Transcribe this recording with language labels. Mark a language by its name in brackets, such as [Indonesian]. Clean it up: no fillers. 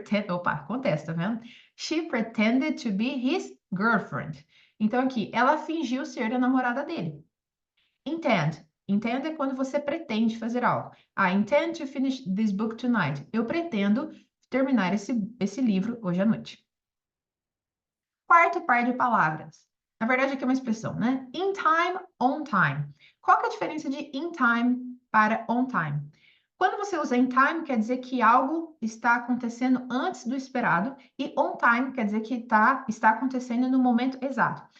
[Portuguese] Opa, acontece, tá vendo? [English] She pretended to be his girlfriend. [Portuguese] Então, aqui, ela fingiu ser a namorada dele. Intend é quando você pretende fazer algo. [English] I intend to finish this book tonight. [Portuguese] Eu pretendo terminar esse livro hoje à noite. Quarto par de palavras. Na verdade, aqui é uma expressão, né? In time, on time. Qual que é a diferença de in time para on time? Quando você usa in time, quer dizer que algo está acontecendo antes do esperado, e on time quer dizer que está acontecendo no momento exato.